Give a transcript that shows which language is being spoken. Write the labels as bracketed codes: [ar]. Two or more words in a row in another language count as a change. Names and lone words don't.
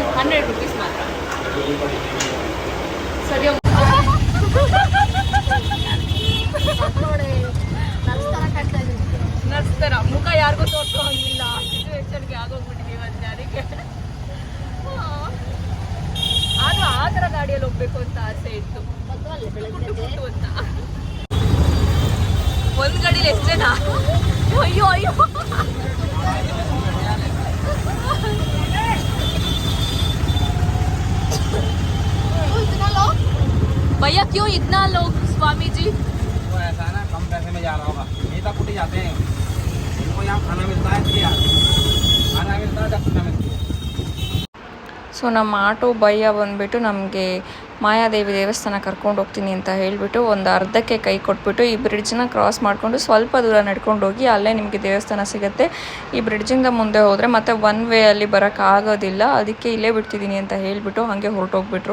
[kn] 100 rupees ಮಾತ್ರ. ಸರಿ ನರ್ಸ್ತರ ಮುಖ ಯಾರಿಗೂ ತೋರಿಸೋ ಹಂಗಿಲ್ಲ. ಸಿಚುವೇಶನ್ಗೆ ಆಗೋಗ್ಬಿಟ್ಟಿದ್ದೀವಿ ಒಂದು ಜಾರಿಗೆ. ಆದರೂ ಆ ಥರ ಗಾಡಿಯಲ್ಲಿ ಹೋಗ್ಬೇಕು ಅಂತ ಆಸೆ ಇತ್ತು. ಅಂತ ಒಂದು ಗಾಡೀಲಿ ಎಷ್ಟು ಜನ? [hi] ಅಯ್ಯೋ भैया क्यों इतना लोग स्वामी जी? वो ऐसा है ना, कम पैसे में जा रहा होगा. नेता पुटी जाते हैं, इनको यहाँ खाना मिलता है, खाना मिलता है, 10 रुपये मिलती है. [kn] ಸೊ ನಮ್ಮ ಆಟೋ ಭಯ್ಯ ಬಂದುಬಿಟ್ಟು ನಮಗೆ ಮಾಯಾದೇವಿ ದೇವಸ್ಥಾನ ಕರ್ಕೊಂಡು ಹೋಗ್ತೀನಿ ಅಂತ ಹೇಳಿಬಿಟ್ಟು ಒಂದು ಅರ್ಧಕ್ಕೆ ಕೈ ಕೊಟ್ಬಿಟ್ಟು ಈ ಬ್ರಿಡ್ಜನ್ನ ಕ್ರಾಸ್ ಮಾಡಿಕೊಂಡು ಸ್ವಲ್ಪ ದೂರ ನಡ್ಕೊಂಡು ಹೋಗಿ ಅಲ್ಲೇ ನಿಮಗೆ ದೇವಸ್ಥಾನ ಸಿಗುತ್ತೆ. ಈ ಬ್ರಿಡ್ಜಿಂದ ಮುಂದೆ ಹೋದರೆ ಮತ್ತೆ [en] one way [kn] ಅಲ್ಲಿ ಬರೋಕ್ಕಾಗೋದಿಲ್ಲ, ಅದಕ್ಕೆ ಇಲ್ಲೇ ಬಿಡ್ತಿದ್ದೀನಿ ಅಂತ ಹೇಳಿಬಿಟ್ಟು ಹಾಗೆ ಹೊರಟೋಗ್ಬಿಟ್ರು.